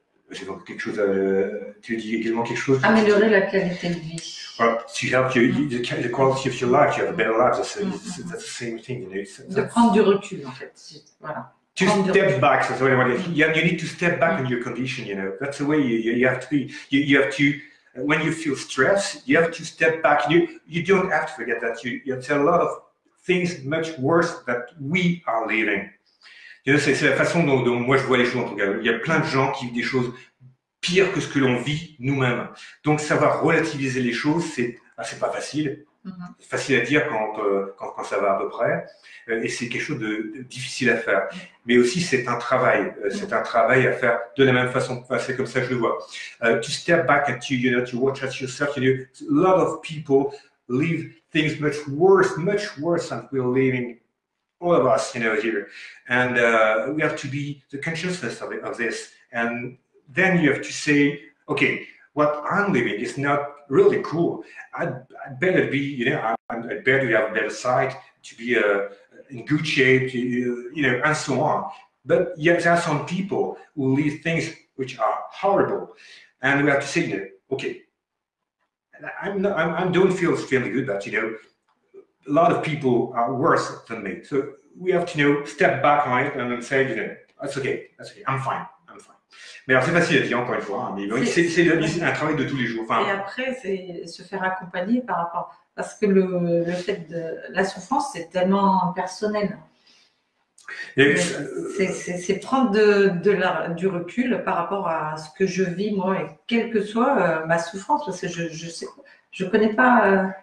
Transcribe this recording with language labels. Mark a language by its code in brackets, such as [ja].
[fr] j'ai donc quelque chose tu dis également quelque chose. Améliorer la qualité de vie. [en] Well, to help the quality of your life, you have a better life. That's the same thing, you know. [fr] De prendre du recul, en fait. Voilà. [en] To step back. So you need to step back in your condition, you know. That's the way you have to be. You have to, when you feel stress, you have to step back. You don't have to forget that there's a lot of things much worse that we are living. You know, [fr] c'est la façon dont moi je vois les choses en tout cas. Il y a plein de gens qui vivent des choses pires que ce que l'on vit nous-mêmes. Donc savoir relativiser les choses, c'est pas facile. C'est facile à dire quand ça va à peu près, et c'est quelque chose de difficile à faire. Mais aussi c'est un travail à faire de la même façon. Enfin, c'est comme ça que je le vois. [en] To step back and to watch at yourself. You know, a lot of people live things much worse than we're living. All of us, you know, here, and we have to be the consciousness of this, and then you have to say, okay, what I'm living is not really cool. I'd better be, you know, I'd better have a better side to be in good shape, you know, and so on. But yet there are some people who live things which are horrible, and we have to say, you know, okay, I don't feel good, but you know, a lot of people are worse than me. So we have to, you know, step back on it and then say, you know, that's okay, I'm fine. [fr] Mais alors c'est facile à dire encore une fois, hein, mais c'est un travail de tous les jours. Enfin, et après, c'est se faire accompagner par rapport, parce que le fait de la souffrance, c'est tellement personnel. C'est prendre du recul par rapport à ce que je vis moi, et quelle que soit ma souffrance, parce que je connais pas.